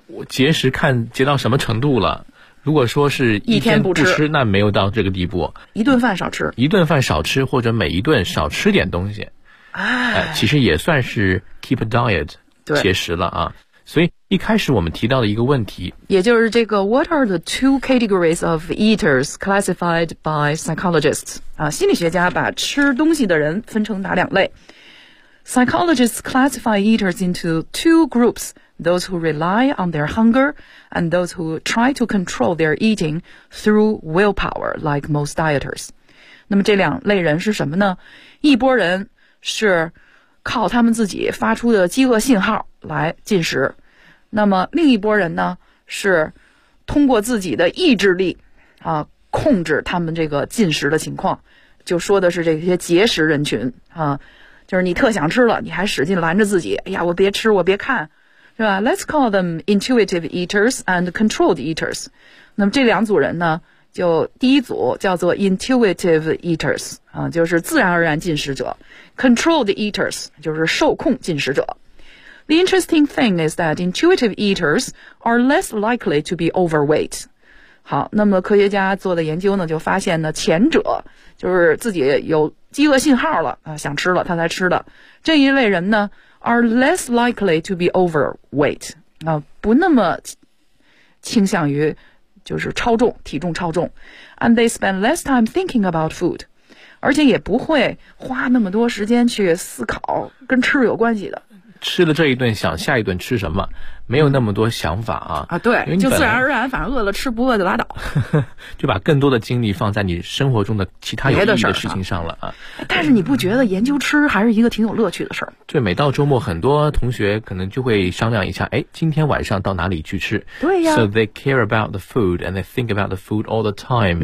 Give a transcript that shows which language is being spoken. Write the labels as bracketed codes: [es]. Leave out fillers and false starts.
[zh] 我节食看节到什么程度了。如果说是一天不吃，那没有到这个地步。一顿饭少吃，一顿饭少吃，或者每一顿少吃点东西，其实也算是 [en] keep a diet [zh] 节食了啊。所以一开始我们提到的一个问题，也就是这个 [en] What are the two categories of eaters classified by psychologists？ [zh] 啊，心理学家把吃东西的人分成哪两类 ？ [en] Psychologists classify eaters into two groups。 Those who rely on their hunger and those who try to control their eating through willpower, like most dieters. [zh] 那么这两类人是什么呢？一波人是靠他们自己发出的饥饿信号来进食。那么另一波人呢，是通过自己的意志力啊，控制他们这个进食的情况。就说的是这些节食人群啊，就是你特想吃了，你还使劲拦着自己，哎呀，我别吃，我别看。是吧 [en] ？Let's call them intuitive eaters and controlled eaters. [zh] 那么这两组人呢，就第一组叫做 intuitive eaters 啊，就是自然而然进食者 ；controlled eaters 就是受控进食者。 [en] The interesting thing is that intuitive eaters are less likely to be overweight. [zh] 好，那么科学家做的研究呢，就发现呢，前者就是自己有饥饿信号了啊，想吃了他才吃的这一类人呢。 [en] Are less likely to be overweight [zh] 啊，不那么倾向于就是超重，体重超重。 [en] And they spend less time thinking about food， [zh] 而且也不会花那么多时间去思考跟吃有关系的。吃了这一顿，想下一顿吃什么，没有那么多想法啊。啊，对，就自然而然，反正饿了吃，不饿就拉倒，就把更多的精力放在你生活中的其他有意义的事情上了啊。但是你不觉得研究吃还是一个挺有乐趣的事儿？对，每到周末，很多同学可能就会商量一下，哎，今天晚上到哪里去吃？对呀。 [en] So they care about the food and they think about the food all the time.